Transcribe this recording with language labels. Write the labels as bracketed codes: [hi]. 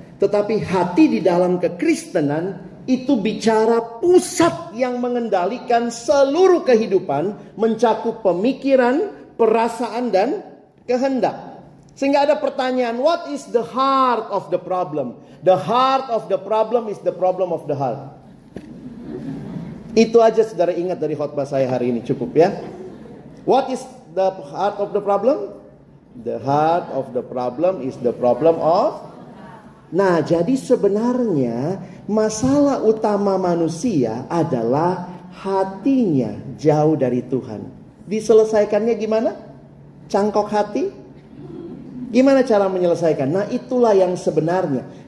[id] Tetapi hati di dalam kekristenan itu bicara pusat yang mengendalikan seluruh kehidupan, mencakup pemikiran, perasaan, dan kehendak. Sehingga ada pertanyaan, [en] what is the heart of the problem? The heart of the problem is the problem of the heart. [id] Itu aja saudara ingat dari khotbah saya hari ini, cukup ya. [en] What is the heart of the problem? The heart of the problem is the problem of... [id] Nah, jadi sebenarnya masalah utama manusia adalah hatinya jauh dari Tuhan. Diselesaikannya gimana? Cangkok hati? Gimana cara menyelesaikan? Nah, itulah yang sebenarnya.